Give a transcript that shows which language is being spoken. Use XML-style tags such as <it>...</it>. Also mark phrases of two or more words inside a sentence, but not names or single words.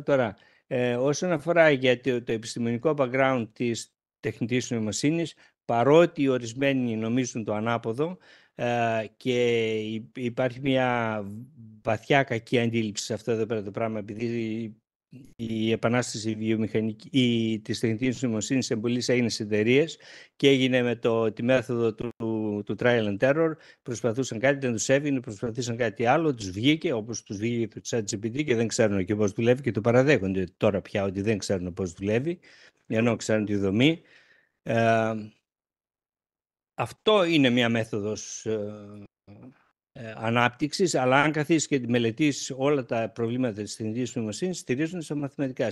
<el>Τώρα, όσον αφορά για το επιστημονικό background της τεχνητής νοημοσύνης, παρότι ορισμένοι νομίζουν το ανάποδο και υπάρχει μια βαθιά κακή αντίληψη σε αυτό εδώ πέρα το πράγμα, επειδή η επανάσταση βιομηχανική της τεχνητής νοημοσύνης εμπολής έγινε σε εταιρείες και έγινε με τη μέθοδο του</el> <en>trial and error.</en> <el>Προσπαθούσαν κάτι, δεν τους έβγαινε, προσπαθήσαν κάτι άλλο, τους βγήκε, όπως τους βγήκε το ChatGPT και δεν ξέρουν και πώς δουλεύει και το παραδέχονται τώρα πια ότι δεν ξέρουν πώς δουλεύει, ενώ ξέρουν τη δομή. Αυτό είναι μια μέθοδος ανάπτυξης, αλλά αν καθίσεις και μελετήσεις όλα τα προβλήματα της τεχνητής νοημοσύνης, στηρίζονται στα μαθηματικά.</el>